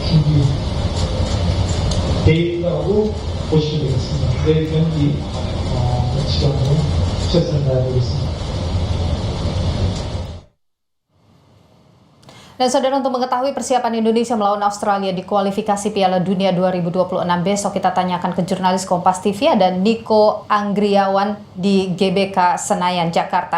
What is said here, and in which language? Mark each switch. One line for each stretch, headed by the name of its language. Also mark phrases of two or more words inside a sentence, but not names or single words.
Korean: 준비되어 있다고 보시면 되겠습니다. 내일 경기 시간으로 최선을 다해보겠습니다.
Indonesian: Dan saudara, untuk mengetahui persiapan Indonesia melawan Australia di kualifikasi Piala Dunia 2026 besok, kita tanyakan ke jurnalis Kompas TV ada Niko Anggriawan di GBK Senayan, Jakarta.